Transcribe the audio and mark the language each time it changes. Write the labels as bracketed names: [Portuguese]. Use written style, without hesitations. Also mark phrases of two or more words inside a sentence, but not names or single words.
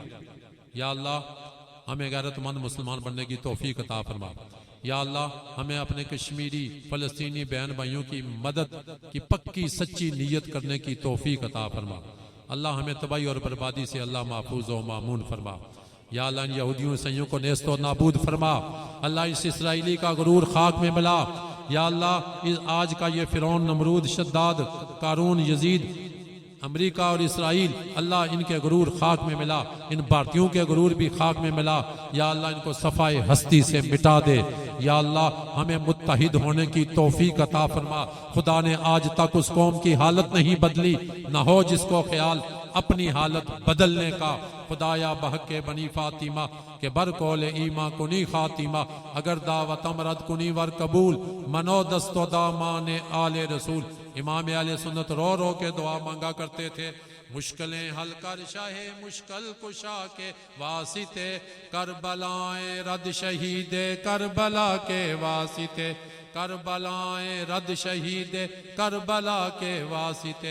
[Urdu] یا اللہ ہمیں غیرت مند مسلمان بننے کی توفیق عطا فرما. یا اللہ ہمیں اپنے کشمیری فلسطینی بہن بھائیوں کی مدد کی پکی سچی نیت کرنے کی توفیق عطا فرما. اللہ ہمیں تباہی اور بربادی سے اللہ محفوظ و مامون فرما. یا اللہ ان یہودیوں عیسائیوں کو نیست و نابود فرما. اللہ اس اسرائیلی کا غرور خاک میں ملا. یا اللہ آج کا یہ فرعون، نمرود، شداد، قارون، یزید، امریکہ اور اسرائیل، اللہ ان کے غرور خاک میں ملا. ان بھارتیوں کے غرور بھی خاک میں ملا. یا اللہ ان کو صفائے ہستی سے مٹا دے. یا اللہ ہمیں متحد ہونے کی توفیق عطا فرما. خدا نے آج تک اس قوم کی حالت نہیں بدلی، نہ ہو جس کو خیال اپنی حالت بدلنے کا. [Persian] خدایا بحق بنی فاطمہ کہ برکول ایماں کنی خاتمہ، اگر دعوت امرد کنی ور قبول، منو دست و دامان آل رسول. [Urdu] امام اہل سنت رو رو کے دعا مانگا کرتے تھے. مشکلیں حل کر شاہ مشکل کشا کے واسطے، کربلائیں رد شہید کربلا کے واسطے، کربلائیں رد شہید کربلا کے واسطے.